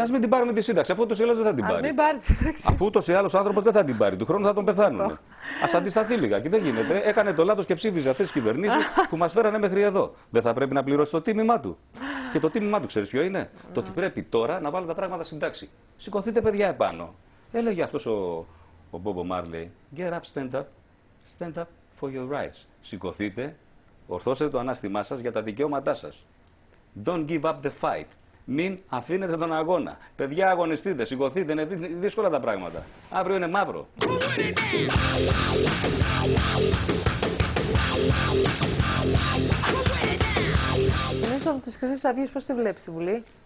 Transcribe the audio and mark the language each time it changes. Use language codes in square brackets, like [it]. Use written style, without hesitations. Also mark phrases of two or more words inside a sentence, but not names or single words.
[el] Ας μην την πάρουμε τη σύνταξη, αφού ούτως ή άλλως δεν θα την πάρει. Αφού ούτως ή άλλως ο άνθρωπος δεν θα την πάρει, του χρόνου θα τον πεθάνουν. Ας αντισταθεί λιγάκι, δεν γίνεται. Έκανε το λάθος και ψήφιζε αυτές τις κυβερνήσεις που μας φέρανε μέχρι εδώ. Δεν θα πρέπει να πληρώσει το τίμημά του? Και το τίμημά του, ξέρεις ποιο είναι? Το ότι πρέπει τώρα να βάλουν τα πράγματα στην τάξη. Σηκωθείτε, παιδιά, επάνω. Έλεγε αυτός ο Μπόμπο Μάρλεϊ, [en] get up, stand up for your rights. [el] Σηκωθείτε, ορθώστε το ανάστημά σας για τα δικαιώματά σας. [en] Don't give up the fight. [el] Μην αφήνετε τον αγώνα. Παιδιά, αγωνιστείτε, σηκωθείτε, είναι δύσκολα τα πράγματα. Αύριο είναι μαύρο. Εμείς από τις Χρυσές Αυγές πώς τη βλέπεις στη Βουλή?